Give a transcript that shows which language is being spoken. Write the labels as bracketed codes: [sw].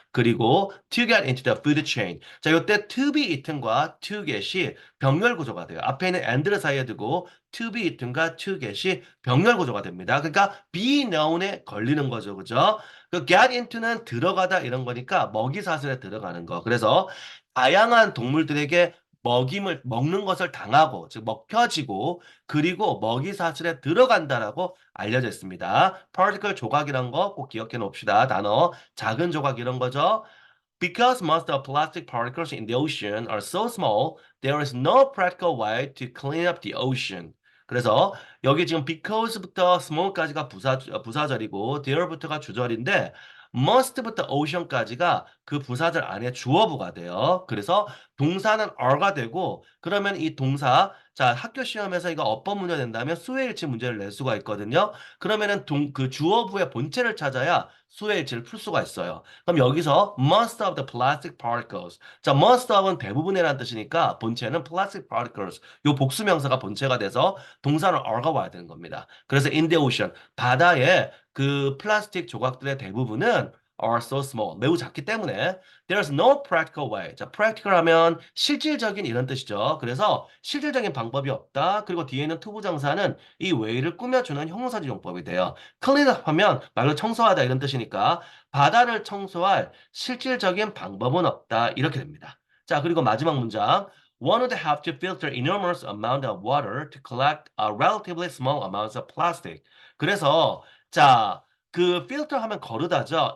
[ko] 그리고 [en] to get into the food chain. [ko] 자, 이때 [en] to be eaten [ko] 과 to get이 병렬 구조가 돼요. 앞에 있는 and를 사이에 두고 [en] to be eaten [ko] 과 to get이 병렬 구조가 됩니다. 그러니까 [en] be known [ko] 에 걸리는 거죠. 그죠? 그 [en] get into [ko] 는 들어가다 이런 거니까 먹이 사슬에 들어가는 거. 그래서 다양한 동물들에게 먹임을 먹는 것을 당하고 즉 먹혀지고 그리고 먹이 사슬에 들어간다라고 알려져 있습니다. particle 조각이란 거 꼭 기억해 놓읍시다. 단어 작은 조각 이런 거죠. [en] Because most of plastic particles in the ocean are so small, there is no practical way to clean up the ocean. [ko] 그래서 여기 지금 because부터 small까지가 부사절이고 there부터가 주절인데 must부터 ocean까지가 그 부사절 안에 주어부가 돼요. 그래서 동사는 are가 되고 그러면 이 동사 자 학교 시험에서 이거 어법 문제 낸다면 수의 일치 문제를 낼 수가 있거든요. 그러면은 그 주어부의 본체를 찾아야 수의 일치를 풀 수가 있어요. [en] 그럼 여기서 most of the plastic particles. [ko] 자, [en] most of [ko] 은 대부분이라는 뜻이니까 본체는 [en] plastic particles. [ko] 요 복수명사가 본체가 돼서 동사는 are가 와야 되는 겁니다. 그래서 [en] in the ocean, [ko] 바다에 그 플라스틱 조각들의 대부분은 [en] are so small. [ko] 매우 작기 때문에 [en] there's no practical way. [ko] 자, practical 하면 실질적인 이런 뜻이죠. 그래서 실질적인 방법이 없다. 그리고 뒤에 있는 투부정사는 이 way를 꾸며주는 형용사지 용법이 돼요. [en] clean up [ko] 하면 말로 청소하다 이런 뜻이니까 바다를 청소할 실질적인 방법은 없다. 이렇게 됩니다. 자, 그리고 마지막 문장. [en] One would have to filter enormous amount of water to collect a relatively small amounts of plastic. [ko] 그래서 자, 그 필터 하면 거르다죠.